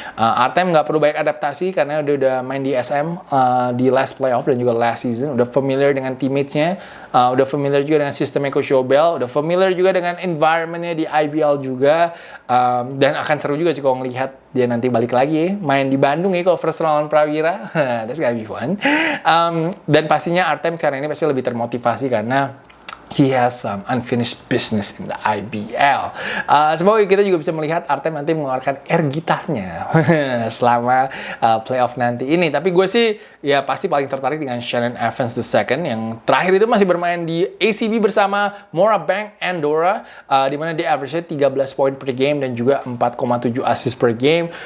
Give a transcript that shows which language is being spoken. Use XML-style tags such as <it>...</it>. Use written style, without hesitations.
<id>Artem nggak perlu banyak adaptasi karena dia udah main di SM di</id> <en>last playoff</en> <id>dan juga</id> <en>last season,</en> <id>udah familiar dengan teammates-nya, udah familiar juga dengan sistemnya Coach Yobel, udah familiar juga dengan environment-nya di IBL juga, dan akan seru juga sih kalau ngelihat dia nanti balik lagi main di Bandung ya kalau first round Prawira.</id> <en>That's gonna be fun.</en> <id>Dan pastinya Artem sekarang ini pasti lebih termotivasi karena</id> <en>he has some unfinished business in the IBL.</en> <id>Semoga kita juga bisa melihat Artem nanti mengeluarkan air gitarnya selama playoff nanti ini. Tapi gue sih ya pasti paling tertarik dengan Shannon Evans II yang terakhir itu masih bermain di ACB bersama Morabank Andorra, di mana dia average-nya 13 poin per game dan juga 4,7 assist per game.</id>